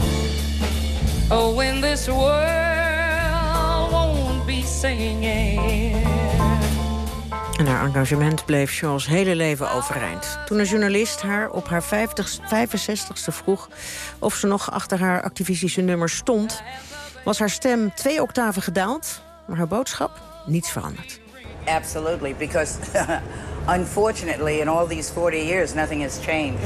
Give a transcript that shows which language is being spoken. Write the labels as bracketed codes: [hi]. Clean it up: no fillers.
[en] Time. Oh, when this world won't be singing. [nl] En haar engagement bleef Shaw's hele leven overeind. Toen een journalist haar op haar 65ste vroeg of ze nog achter haar activistische nummer stond, was haar stem 2 octaven gedaald, maar haar boodschap niets veranderd. [en] Absolutely, because unfortunately, in all these 40 years, nothing has changed.